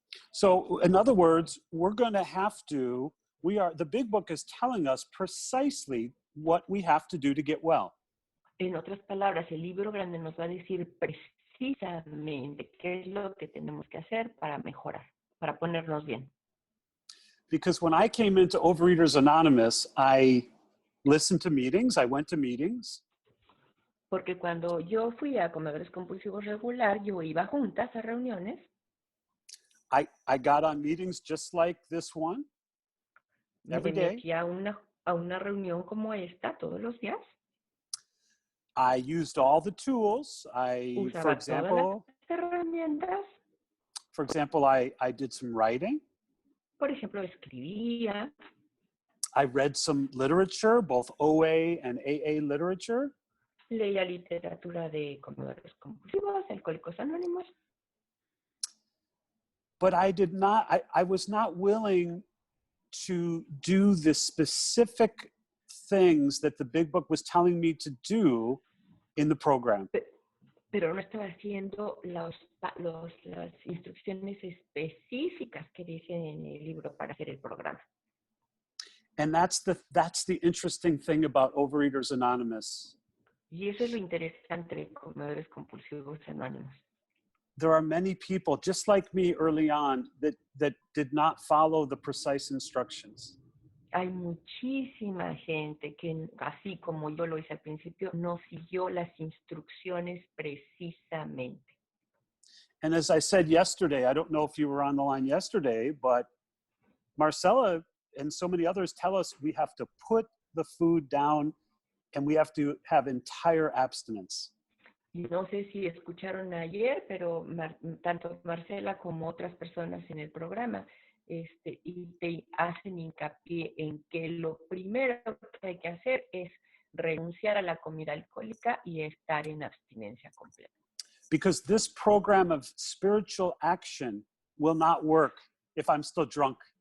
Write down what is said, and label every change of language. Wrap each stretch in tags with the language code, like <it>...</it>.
<en>So, in other words, the Big Book is telling us precisely what we have to do to get well.</en> <es>En otras palabras, el libro grande nos va a decir precisamente qué es lo que tenemos que hacer para mejorar, para ponernos bien.</es> <en>Because when I came into Overeaters Anonymous, I listened to meetings, I went to meetings.</en> <es>Porque cuando yo fui a comedores compulsivos regular, yo iba juntas a reuniones.</es> <en>I got on meetings just like this one every day.</en> <es>Me metí a una reunión como esta todos los días.</es> <en>I used all the tools.</en> <es>Usaba</es> <en>for example,</en> <es>todas las herramientas.</es> <en>For example, I did some writing.</en> <es>Por ejemplo, escribía.</es> <en>I read some literature, both OA and AA literature.</en> <es>Leía literatura de comedores compulsivos, alcohólicos anónimos.</es> <en>But I was not willing to do the specific things that the Big Book was telling me to do in the program.</en> <es>Pero no estaba haciendo las instrucciones específicas que dicen en el libro para hacer el programa.</es> <en>And that's the interesting thing about Overeaters Anonymous.</en> <es>Y eso es lo interesante de comedores compulsivos anónimos.</es> <en>There are many people, just like me early on, that did not follow the precise instructions.</en> <es>Hay muchísima gente que, así como yo lo hice al principio, no siguió las instrucciones precisamente.</es> <en>And as I said yesterday, I don't know if you were on the line yesterday, but Marcella and so many others tell us we have to put the food down and we have to have entire abstinence.</en> <es>Y no sé si escucharon ayer, pero tanto Marcela como otras personas en el programa y te hacen hincapié en que lo primero que hay que hacer es renunciar a la comida alcohólica y estar en abstinencia completa.</es> <en>Because this program of spiritual action will not work if I'm still drunk.</en>